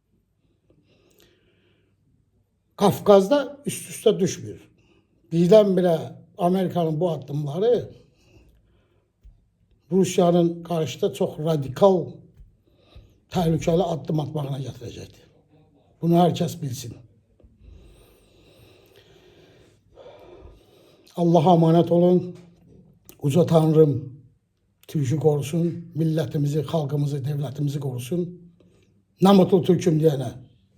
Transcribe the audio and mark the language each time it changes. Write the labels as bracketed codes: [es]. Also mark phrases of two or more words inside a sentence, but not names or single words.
[az] Kafkaz'da üst-üstə düşmür. Birdən-birə Amerikanın bu addımları Rusiyanın qarşıda çox radikal, təhlükəli addım atmağına gətirəcəkdir. Bunu hər kəs bilsin. [tr] Allah'a emanet olun. Uca Tanrım Türk'ü korusun. Milletimizi, halkımızı, devletimizi korusun. Ne mutlu Türk'üm diyene.